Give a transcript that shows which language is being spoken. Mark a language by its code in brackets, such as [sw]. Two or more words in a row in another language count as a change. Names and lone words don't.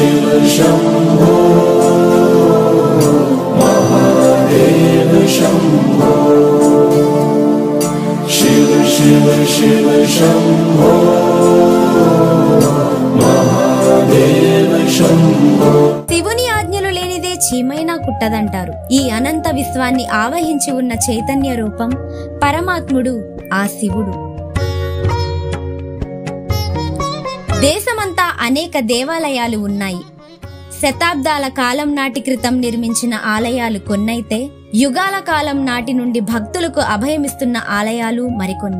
[sa] शम्भो महादेव शम्भो शिव शिव शिव शम्भो महादेव शम्भो। [te] శివుని ఆజ్ఞలు లేనిదే చీమైనా కుట్టదంటారు. ఈ అనంత విశ్వాన్ని ఆవహించి ఉన్న చైతన్య రూపం పరమాత్ముడు ఆ శివుడు. దేశమంతా అనేక దేవాలయాలు ఉన్నాయి. శతాబ్దాల కాలం నాటి క్రితం నిర్మించిన ఆలయాలు కొన్నైతే యుగాల కాలం నాటి నుండి భక్తులకు అభయమిస్తున్న ఆలయాలు మరికొన్ని.